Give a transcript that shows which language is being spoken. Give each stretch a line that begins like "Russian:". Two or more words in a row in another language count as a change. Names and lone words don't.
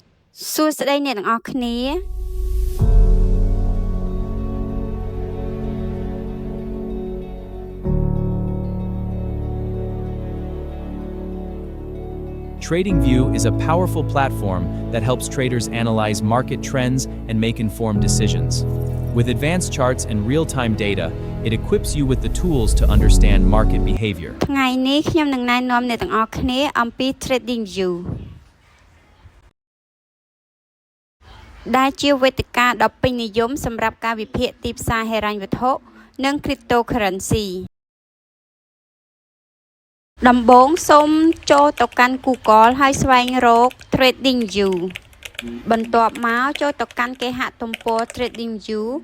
English: TradingView is a powerful platform that helps traders analyze market trends and make informed decisions. With advanced charts and real-time data, it equips you with the tools to understand market behavior.
Khmer: ថ្ងៃនេះខ្ញុំនឹងណែនាំអ្នកទាំងអស់គ្នាអំពី TradingView ដែលជាវេទិកាដ៏ពេញនិយមសម្រាប់ការវិភាគទីផ្សារហិរញ្ញវត្ថុនិង Cryptocurrency ដំបូងសូមចូលទៅកាន់ Google ហើយស្វែងរក TradingView បន្ទាប់មកចូលទៅកាន់គេហទំព័រ TradingView